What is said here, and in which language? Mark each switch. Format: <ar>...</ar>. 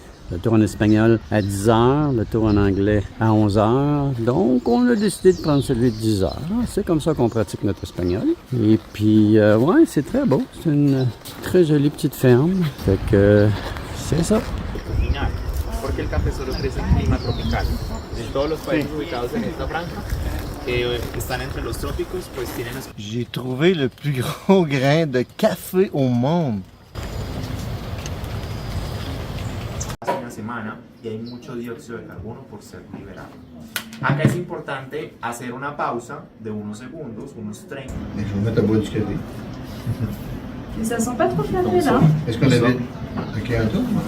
<fr>Le tour en espagnol à 10h, le tour en anglais à 11h. Donc, on a décidé de prendre celui de 10h. C'est comme ça qu'on pratique notre espagnol. Et puis, ouais, c'est très beau. C'est une très jolie petite ferme. Fait que, c'est ça.</fr> <es>Porque el café solo crece en clima tropical. En todos los países ubicados en esta franja, que están entre los trópicos, pues tienen...</es> <fr>J'ai trouvé le plus gros grain de café au monde.</fr> <es>Hace una semana y hay mucho dióxido de carbono por ser liberado. Acá es importante hacer una pausa de unos segundos, unos 30.</es> <fr>Je vais mettre à boire du café. Mais ça sent pas trop le café là. Est-ce qu'on l'avait? Ok, un tour?</fr>